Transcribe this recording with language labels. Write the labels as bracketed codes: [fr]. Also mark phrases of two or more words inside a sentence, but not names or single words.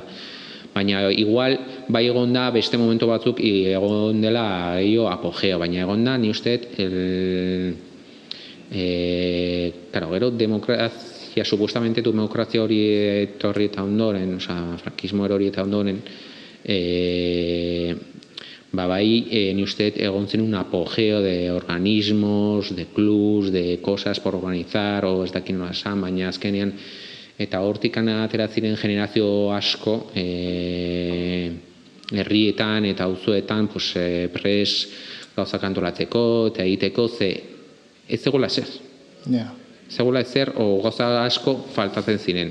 [eu] Baina igual bai egon da beste momentu batzuk egon dela apogeo, baina egon da ni uste gero demokrazia, supuestamente demokrazia hori etorri eta ondoren, frankismo hori eta ondoren, bai ni uste egon zen [es] un apogeo de organismos, de clubs, de cosas por organizar, [eu] o ez dakit nola esan, baina azkenean eta hortik atera ziren generazio asko herrietan eta auzoetan pres gauzak antolatzeko eta egiteko, ze ez zegoela ezer. Zegoela ezer o gauza asko faltatzen ziren.